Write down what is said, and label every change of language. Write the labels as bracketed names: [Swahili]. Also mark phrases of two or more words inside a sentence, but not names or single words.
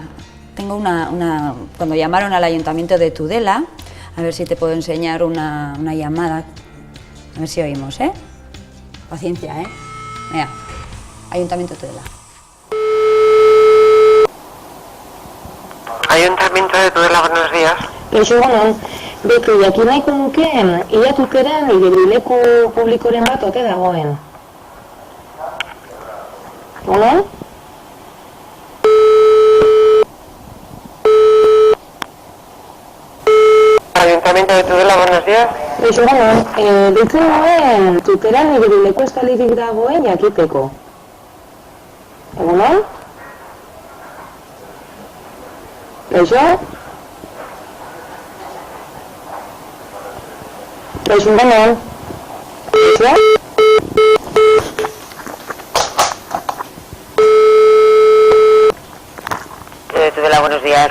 [Spanish] Tengo cuando llamaron al Ayuntamiento de Tudela, a ver si te puedo enseñar una llamada, a ver si oímos, ¿eh? Paciencia, ¿eh? Mira, Ayuntamiento de Tudela. Ayuntamiento de Tudela, buenos días. [Basque] Egunon, beko jakin nahiko nukeen, ia Tuteren ibilbileku publikoren bat ote dagoen. Egunon? [Spanish] Ayuntamiento de Tudela, buenos días. [Basque] Egunon, ditzen nuen Tuteren ibilbileku estalirik dagoen jakiteko. Egunon? [Spanish] Eso? [Basque] Egunon? [Spanish] Eso? Tudela, buenos días.